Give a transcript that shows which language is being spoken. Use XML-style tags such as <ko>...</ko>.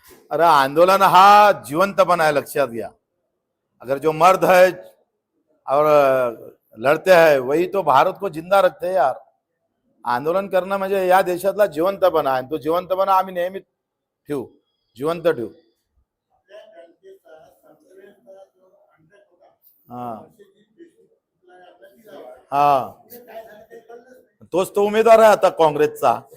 <mr>अरे आंदोलन हा जीवंतपणा है, लक्षात घ्या.</mr> <hi>अगर जो मर्द है और लड़ते हैं वही तो भारत को जिंदा रखते हैं यार.</hi> <mr>आंदोलन करणं म्हणजे या देशातला जिवंतपणा आहे. तो जिवंतपणा आम्ही नेहमी ठेवू, जिवंत ठेवू. हा तोच तो उमेदवार आहे आता काँग्रेसचा.</mr>